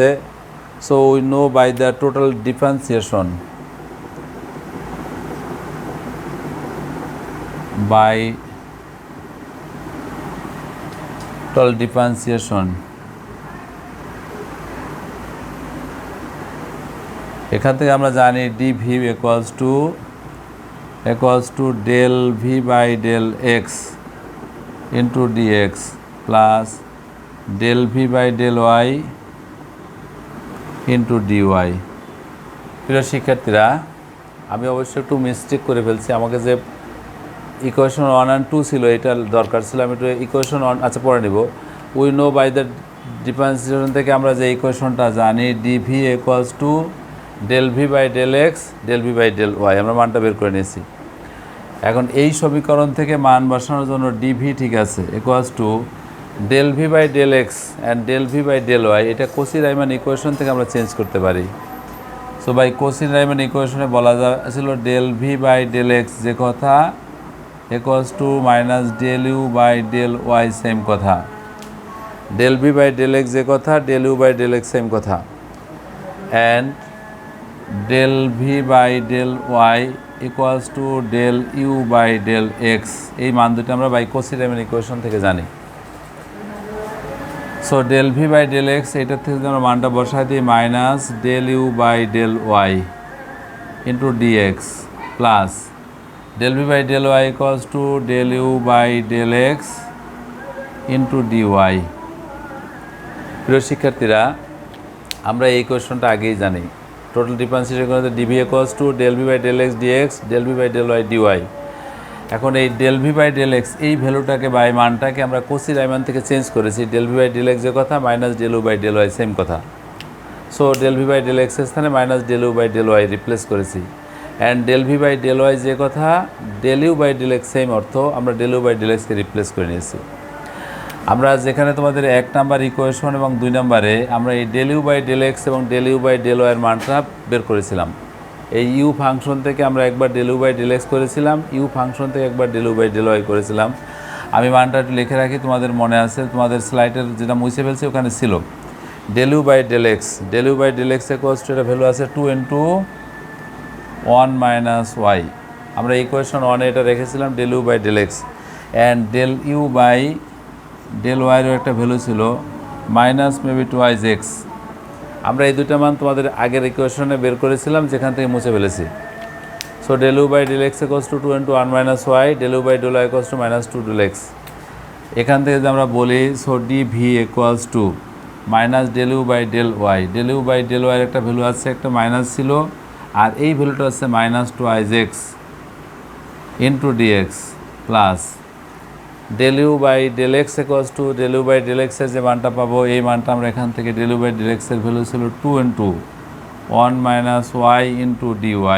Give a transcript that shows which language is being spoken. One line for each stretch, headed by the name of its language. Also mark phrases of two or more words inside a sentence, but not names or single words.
English: so we know by the total differentiation by total differentiation,
Bangla: এখান থেকে আমরা জানি
English: dv equals to del v by del x into dx plus del v by del y into dy।
Bangla: প্রিয় শিক্ষার্থীরা, আমি অবশ্যই একটু মিস্টেক করে ফেলছি। আমাকে যে ইকুয়েশন 1 and 2 ছিল, এটা দরকার ছিল। আমি একটু ইকুয়েশন 1 আচ্ছা পরে নিব।
English: we know by the differentiation
Bangla: থেকে আমরা যে ইকুয়েশনটা জানি
English: dv equals to del v by del x del v by del y,
Bangla: আমরা মানটা বের করে নিয়েছি। এখন এই সমীকরণ থেকে মান বসানোর জন্য
English: dv
Bangla: ঠিক আছে
English: equals to del v by del x and del v by del y,
Bangla: এটা কসি-রাইমান ইকুয়েশন থেকে আমরা চেঞ্জ করতে পারি।
English: so by Cauchy-Riemann equation
Bangla: বলা যাচ্ছিল
English: del v by del x
Bangla: যে কথা
English: equals to minus del u by del y
Bangla: সেম কথা,
English: del v by del x
Bangla: যে কথা
English: del u by del x
Bangla: সেম কথা,
English: and del v by del y equals to del u by del x।
Bangla: এই মান দুটো আমরা বাই কসি-রাইমান ইকুয়েশন থেকে জানি।
English: so del v by del x
Bangla: এটার থেকে আমরা মানটা বসাই দিই
English: minus del u by del y into dx plus del v by del y equals to del u by del x into dy.
Bangla: প্রিয় শিক্ষার্থীরা, আমরা এই কোয়েশনটা আগেই জানি।
English: total differentiation করতে dv equals to del v by del x dx del v by del y dy।
Bangla: এখন এই
English: del v by del x
Bangla: এই ভ্যালুটাকে বা এই মানটাকে আমরা কসি-রাইমান থেকে চেঞ্জ করেছি।
English: del v by del x
Bangla: যে কথা
English: minus del u by del y
Bangla: সেম কথা।
English: so del v by del x
Bangla: এর স্থানে
English: minus del u by del y
Bangla: রিপ্লেস করেছি।
English: and del v by del y
Bangla: যে কথা
English: del u by del x
Bangla: সেম অর্থ, আমরা
English: del u by del x
Bangla: কে রিপ্লেস করে নিয়েছি। আমরা যেখানে তোমাদের 1 নাম্বার ইকুয়েশন এবং 2 নম্বরে আমরা এই
English: del u by del x
Bangla: এবং
English: del u by del y
Bangla: এর মানটা বের করেছিলাম। এই
English: u function
Bangla: থেকে আমরা একবার
English: del u by del x
Bangla: করেছিলাম,
English: u function
Bangla: থেকে একবার
English: del u by del y
Bangla: করেছিলাম। আমি মানটা একটু লিখে রাখি, তোমাদের মনে আছে, তোমাদের স্লাইডের যেটা মুছে ফেলছি ওখানে ছিল
English: del u by del x, del u by del x equals to
Bangla: এটা ভ্যালু আছে
English: 2 into 1 minus y।
Bangla: আমরা ইকুয়েশন 1 এটা রেখেছিলাম
English: del u by del x, and del u by del y
Bangla: এর একটা ভ্যালু ছিল
English: minus maybe 2 x.
Bangla: আমরা এই দুটো মান তোমাদের আগের ইকুয়েশনে বের করেছিলাম, যেখান থেকে মুছে ফেলেছি।
English: so del u by del x equals to 2 into 1 minus y, del u by del y equals to minus 2 del x.
Bangla: এখান থেকে যদি আমরা বলি
English: so d v equals to minus del u by del y, del u by del y-er
Bangla: একটা ভ্যালু আছে, একটা মাইনাস ছিল, আর এই ভ্যালুটা হচ্ছে
English: minus 2i x into dx plus del u by del x equals to del u by del x-er
Bangla: যে মানটা পাবো, এই মানটা আমরা এখান থেকে
English: del u by del x-er
Bangla: ভ্যালু ছিল
English: 2 into 1 minus y into dy.